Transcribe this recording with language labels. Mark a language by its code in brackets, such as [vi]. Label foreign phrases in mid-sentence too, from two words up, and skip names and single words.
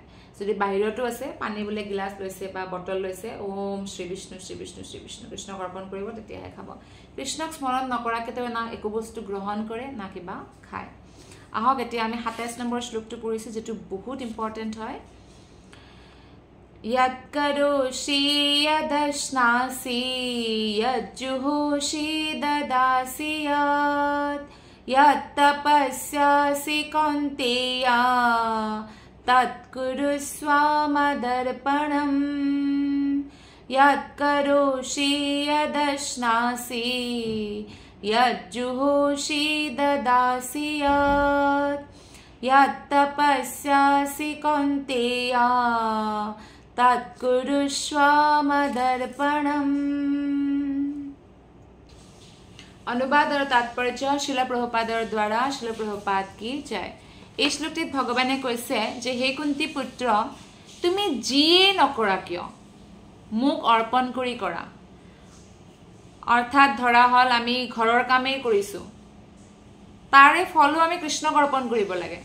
[as] যদি বাহিৰতো আছে পানী বোলে গিলাচ লৈছে বা বটল লৈছে, ওম শ্ৰী বিষ্ণু শ্ৰী বিষ্ণু শ্ৰী বিষ্ণু কৃষ্ণক অৰ্পণ কৰিব, তেতিয়াহে খাব। কৃষ্ণক স্মৰণ নকৰাকৈ তেওঁ না একো বস্তু গ্ৰহণ কৰে না কিবা খায়। আহক এতিয়া আমি ২৭ নম্বৰ শ্লোকটো পঢ়িছোঁ, যিটো বহুত ইম্পৰ্টেণ্ট হয়। [sa] यत् करोषि यदश्नासि यज्जुहोषि ददासि यत् तपस्यासि कौन्तेय तत्कुरुष्व मदर्पणम्। यत् करोषि यदश्नासि यज्जुहोषि ददासि यत् तपस्यासि कौन्तेय तत्कुरुष्व मदर्पणम्। [as] অনুবাদ আৰু তাৎপৰ্য শ্ৰীল প্ৰভুপাদৰ দ্বাৰা, শ্ৰীল [hi] प्रभुपाद कि जय। [as] এই শ্লোকটিত ভগৱানে কৈছে যে হে কুন্তি পুত্ৰ, তুমি যিয়ে নকৰা কিয় মোক অৰ্পণ কৰি কৰা। অৰ্থাৎ ধৰা হ'ল আমি ঘৰৰ কামেই কৰিছোঁ, তাৰে ফলো আমি কৃষ্ণক অৰ্পণ কৰিব লাগে।